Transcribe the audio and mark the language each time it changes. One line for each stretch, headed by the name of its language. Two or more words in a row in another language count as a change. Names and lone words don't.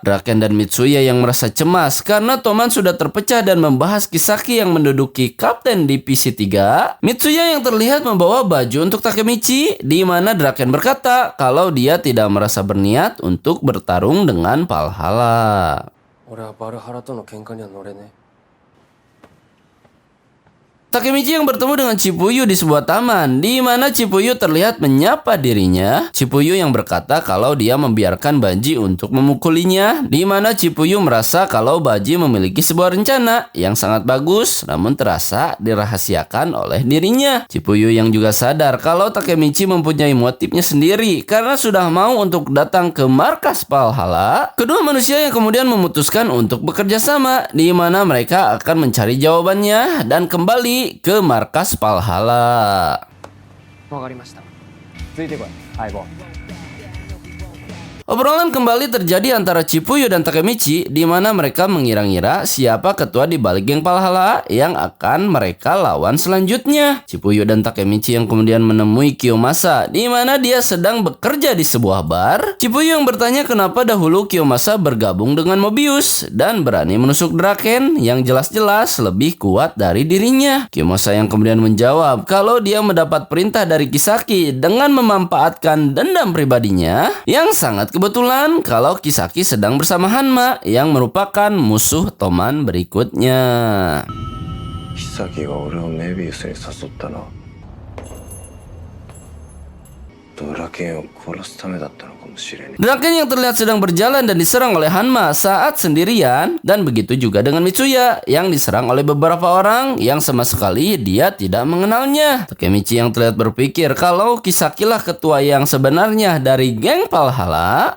Indonesian: Draken dan Mitsuya yang merasa cemas karena Toman sudah terpecah dan membahas Kisaki yang menduduki kapten divisi 3. Mitsuya yang terlihat membawa baju untuk Takemichi, di mana Draken berkata kalau dia tidak merasa berniat untuk bertarung dengan Valhalla.
Japanese: 俺はバルハラとの喧嘩には乗れねえ。
Indonesian: Takemichi yang bertemu dengan Chipuyu di sebuah taman, di mana Chipuyu terlihat menyapa dirinya. Chipuyu yang berkata kalau dia membiarkan Baji untuk memukulinya, di mana Chipuyu merasa kalau Baji memiliki sebuah rencana yang sangat bagus, namun terasa dirahasiakan oleh dirinya. Chipuyu yang juga sadar kalau Takemichi mempunyai motifnya sendiri karena sudah mau untuk datang ke markas Valhalla. Kedua manusia yang kemudian memutuskan untuk bekerja sama, di mana mereka akan mencari jawabannya dan kembali ke markas Valhalla.
Japanese: わかりました。ついてこい、相棒。
Indonesian: Obrolan kembali terjadi antara Chipuyu dan Takemichi, di mana mereka mengira-ngira siapa ketua di balik geng Valhalla yang akan mereka lawan selanjutnya. Chipuyu dan Takemichi yang kemudian menemui Kiyomasa, di mana dia sedang bekerja di sebuah bar. Chipuyu yang bertanya kenapa dahulu Kiyomasa bergabung dengan Mobius dan berani menusuk Draken yang jelas-jelas lebih kuat dari dirinya. Kiyomasa yang kemudian menjawab kalau dia mendapat perintah dari Kisaki dengan memanfaatkan dendam pribadinya yang sangat kebetulan kalau Kisaki sedang bersama Hanma yang merupakan musuh Toman berikutnya.
Japanese: 妃が俺をメビウスに誘ったのはドラケンを殺すためだったのかもしれねえ。
Indonesian: Draken yang terlihat sedang berjalan dan diserang oleh Hanma saat sendirian, dan begitu juga dengan Mitsuya yang diserang oleh beberapa orang yang sama sekali dia tidak mengenalnya. Takemichi yang terlihat berpikir kalau Kisaki lah ketua yang sebenarnya dari geng Valhalla.